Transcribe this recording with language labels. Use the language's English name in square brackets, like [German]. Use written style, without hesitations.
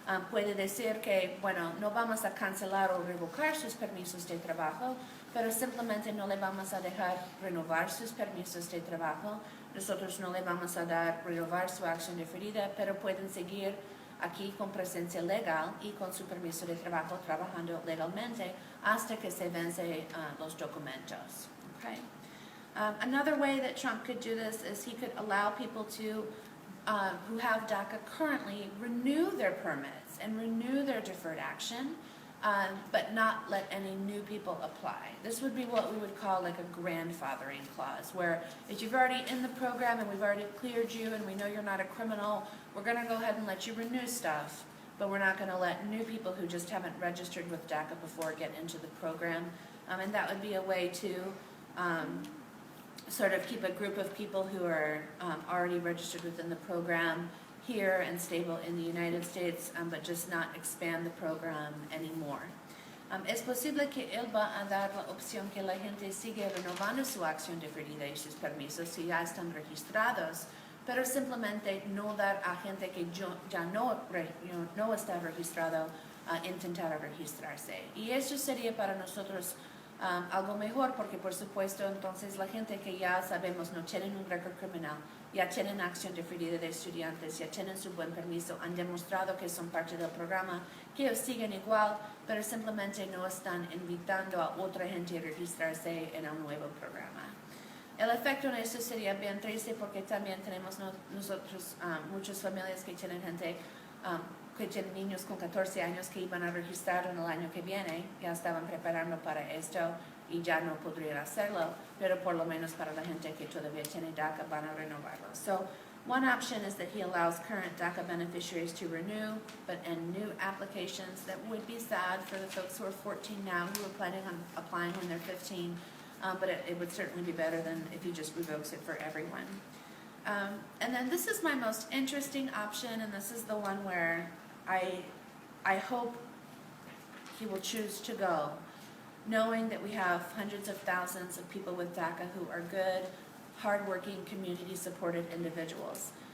[Spanish] Puede decir que, bueno, no vamos a cancelar o revocar sus permisos de trabajo, pero simplemente no le vamos a dejar renovar sus permisos de trabajo. Nosotros no le vamos a dar renovar su acción diferida, pero pueden seguir aquí con presencia legal y con su permiso de trabajo trabajando legalmente hasta que se vence los documentos. [English] Okay. Another way that Trump could do this is he could allow people to who have DACA currently renew their permits and renew their deferred action, but not let any new people apply. This would be what we would call like a grandfathering clause, where if you've already in the program and we've already cleared you and we know you're not a criminal, we're going to go ahead and let you renew stuff, but we're not going to let new people who just haven't registered with DACA before get into the program. And that would be a way to sort of keep a group of people who are already registered within the program here and stable in the United States, but just not expand the program anymore. [Spanish] Es posible que él va a dar la opción que la gente sigue renovando su acción deferida y sus permisos si ya están registrados, pero simplemente no dar a gente que ya no está registrado intentar registrarse. Y eso sería para nosotros algo mejor porque por supuesto entonces la gente que ya sabemos no tienen un récord criminal, ya tienen acción deferida de estudiantes, ya tienen su buen permiso, han demostrado que son parte del programa, que ellos siguen igual, pero simplemente no están invitando a otra gente a registrarse en un nuevo programa. El efecto en eso sería bien triste porque también tenemos nosotros muchas familias que tienen gente que tienen niños con 14 años que iban a registrar en el año que viene, ya estaban preparando para esto y ya no podrían hacerlo, pero por lo menos para la gente que todavía tiene DACA van a renovarlo. [English] So one option is that he allows current DACA beneficiaries to renew, but in new applications that would be sad for the folks who are 14 now who are planning on applying when they're 15, but it would certainly be better than if he just revokes it for everyone. And then this is my most interesting option, and this is the one where I hope he will choose to go, knowing that we have hundreds of thousands of people with DACA who are good, hardworking, community-supported individuals.